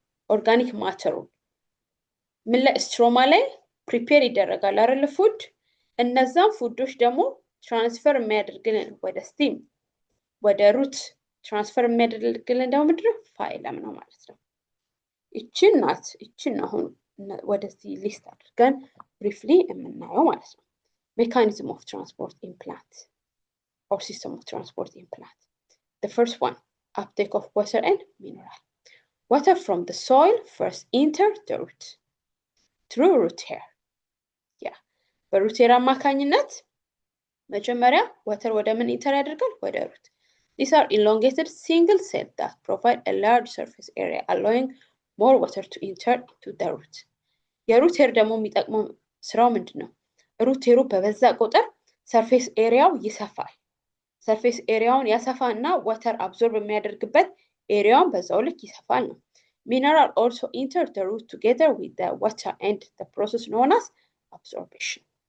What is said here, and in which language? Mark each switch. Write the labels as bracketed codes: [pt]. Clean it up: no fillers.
[am] ኦርጋኒክ ማተሩ ምን ላይ ስትሮማ ላይ ፕሪፔር ይደረጋል አይደል ፉድ እነዛን ፉዶች ደግሞ ትራንስፈር የሚያደርግልን ወደ ስቲም ወደ ሩት ትራንስፈር የሚያደርግልን ደግሞ ምንድነው phloem ነው ማለት ነው እቺን አሁን ወደዚህ ሊስት አድርገን briefly የምናየው ማለት ነው [en] mechanism of transport in plants or system of transport in plant. The first one, uptake of water and mineral. Water from the soil first enter the root through root hair. [am] Yeah, በሩት ሄር አማካኝነት መጀመሪያ water ወደ ምን ኢንተር ያደርጋል? ወደ root. [en] These are elongated single cells that provide a large surface area, allowing more water to enter into the root. [am] የሩት ሄር ደግሞ የሚጠቅመው ስራው ምንድነው? ሩት ሄሩ በበዛ ቁጥር ሰርፌስ ኤሪያው ይሰፋል። ሰርፌስ ኤሪያውን ያሰፋና water absorb የሚያደርግበት ኤሪያውን በዛው ልክ ይሰፋል ነው። [en] Mineral also enter the root together with the water and the process known as absorption.